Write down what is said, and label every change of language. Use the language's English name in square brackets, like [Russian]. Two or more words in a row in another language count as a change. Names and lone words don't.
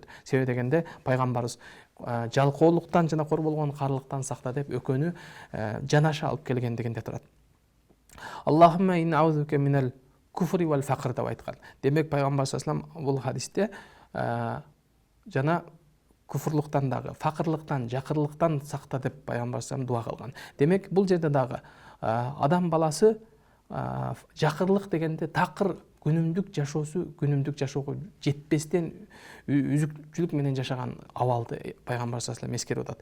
[Kyrgyz] Себеби дегенде пайгамбарыбыз жалкоолуктан жана кор болгон карлыктан сакта деп экөөнү жанаша алып келгендигинде турат. [Arabic] اللهم إني أعوذ بك من الكفر و الفقر деп айткан. [Kyrgyz] Демек пайгамбар [Arabic] صلى الله عليه وسلم [Kyrgyz] бул хадисте жана куфрлуктан дагы, факырлыктан, жакырлыктан сакта деп пайгамбар [Arabic] صلى الله عليه وسلم [Kyrgyz] дуа кылган. Демек бул жерде дагы адам баласы жакырлык дегенде такыр күнүмдүк жашоого жетпестен үзүкчүлүк менен жашаган абалды пайгамбар [Arabic] صلى الله عليه وسلم [Kyrgyz] эскерип атат.